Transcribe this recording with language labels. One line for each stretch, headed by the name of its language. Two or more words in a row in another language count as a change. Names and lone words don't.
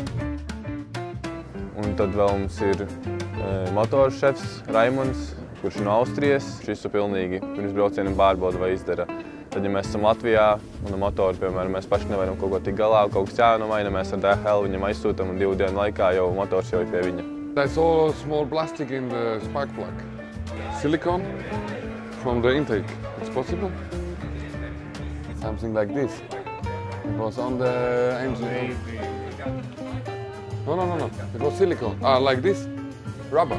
Latvian: Un tad vēl mums ir motoru šefs Raimunds, kurš ir no Austrijas. Šis pilnīgi pirms braucieniem pārbauda vai izdara. Tad, ja mēs esam Latvijā un motoru, piemēram, mēs paši nevaram kaut ko tik galā, kaut kas jānomaina, mēs ar DHL viņam aizsūtam un 2 dienu laikā jau motors jau ir pie viņa.
English: I saw a small plastic in the spark plug. Silicone from the intake. It's possible? Something like this. It was on the engine. No. It was silicone. Like this. Rubber.